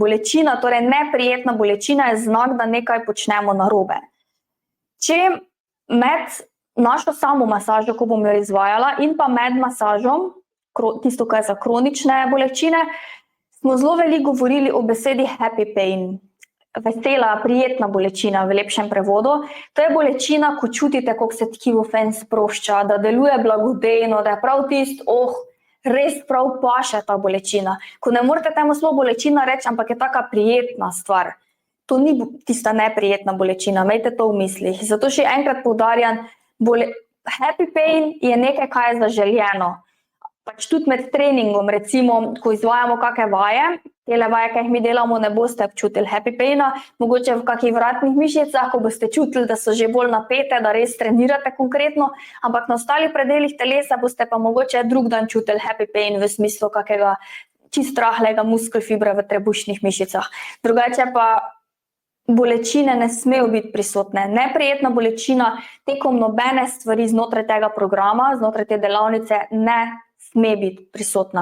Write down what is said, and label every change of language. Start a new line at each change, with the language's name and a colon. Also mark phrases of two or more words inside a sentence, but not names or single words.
Slovenian: Bolečina, torej neprijetna bolečina je znak, da nekaj počnemo narobe. Če med našo samomasažo, ko bom jo izvajala, in pa med masažom, tisto, kar je za kronične bolečine, smo zelo veliko govorili o besedi
English: happy pain.
Slovenian: Vesela, prijetna bolečina v lepšem prevodu. To je bolečina, ko čutite, kako se tkivo fen sprošča, da deluje blagodejno, da je prav res prav paše ta bolečina. Ko ne morete temu slovo bolečina reči, ampak je taka prijetna stvar. To ni tista neprijetna bolečina, imejte to v mislih. Zato še enkrat poudarjam,
English: happy pain
Slovenian: je nekaj, kaj je zaželjeno. Tudi med treningom, recimo, ko izvajamo kakšne vaje, tele vaje, ki jih mi delamo, ne boste občutili
English: happy paina,
Slovenian: mogoče v kakih vratnih mišicah, ko boste čutili, da so že bolj napete, da res trenirate konkretno, ampak na ostalih predelih telesa boste pa mogoče drug dan čutili
English: happy pain
Slovenian: v smislu kakega čist rahlega muskelfibra v trebušnih mišicah. Drugače pa bolečine ne smejo biti prisotne. Neprijetna bolečina tekom nobene stvari znotraj tega programa, znotraj te delavnice ne sme biti prisotna.